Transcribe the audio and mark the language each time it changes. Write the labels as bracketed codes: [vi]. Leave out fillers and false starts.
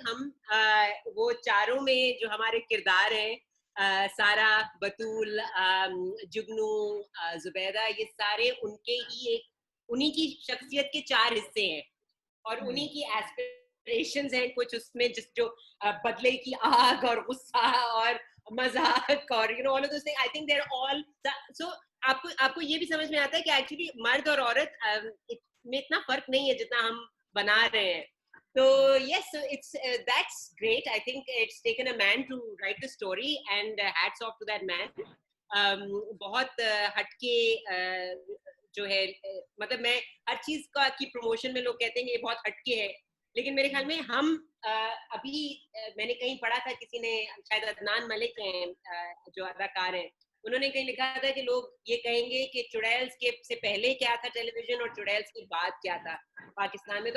[hi] हम वो चारों में जो हमारे किरदार हैं, सारा, बतूल, जुगनू, जुबैदा, ये सारे उन्हीं की शख्सियत के 4 हिस्से हैं, और उन्हीं की एस्पिरेशंस हैं कुछ उसमें, जो बदले की आग और गुस्सा और मजाक और [en] all of those things. I think they're all so. [hi] आपको ये भी समझ में आता है कि एक्चुअली मर्द और औरत में इतना फर्क नहीं है जितना हम बना रहे हैं. [en] So yes, so it's that's great. I think it's taken a man to write the story, and hats off to that man. [hi] बहुत हटके जो है, मतलब मैं हर चीज की प्रमोशन में लोग कहते हैं कि ये बहुत हटके है, लेकिन मेरे ख्याल में हम अभी मैंने कहीं पढ़ा था, किसी ने, शायद अदनान मलिक हैं जो अदाकार हैं, उन्होंने कहीं लिखा था कि लोग ये कहेंगे कि चुड़ैल्स के से पहले क्या था टेलीविजन और चुड़ैल्स के बाद क्या था पाकिस्तान में.